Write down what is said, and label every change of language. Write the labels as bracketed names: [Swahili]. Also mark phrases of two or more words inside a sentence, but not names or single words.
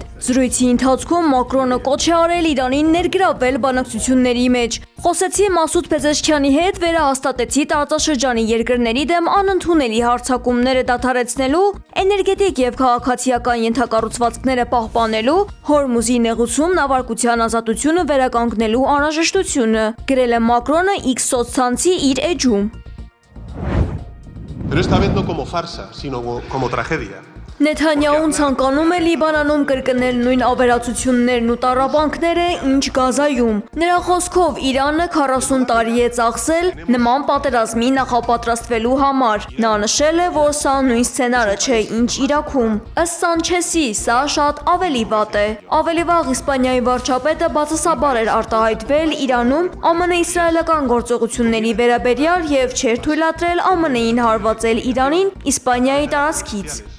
[Armenian] Զրույցի ընթացքում Մակրոնը կոչ է արել Իրանին ներգրավել բանակցությունների մեջ։ Խոսեցի Մասուդ Փեզեշքյանի հետ, վերահաստատեցի տարածաշրջանի երկրների դեմ անընդունելի հարձակումները դադարեցնելու, էներգետիկ եւ քաղաքացիական ենթակառուցվածքները պահպանելու, Հորմուզի նեղուցում նավարկության ազատությունը վերականգնելու անհրաժեշտությունը, գրել է Մակրոնը X սոցցանցի իր էջում։ [Spanish] Pero esta vez no como farsa, sino como tragedia. [Armenian] Նեթանյահուն ցանկանում է Լիբանանում կրկնել նույն ավերածություններն ու տառապանքները, ինչ Գազայում։ Նրա խոսքով Իրանը 40 տարի է ծախսել նման պատերազմի նախապատրաստվելու համար։ Նա նշել է, որ սա նույն սցենարը չէ, ինչ Իրաքում։ Ըստ Սանչեսի, սա շատ ավելի վատ է։ Ավելի վաղ Իսպանիայի վարչապետը բացասաբար էր արտահայտվել Իրանում ԱՄՆ-իսրայելական գործողությունների վերաբերյալ եւ չէր թույլատրել ԱՄՆ-ին հարվածել Իրանին Իսպանիայի տարածքից։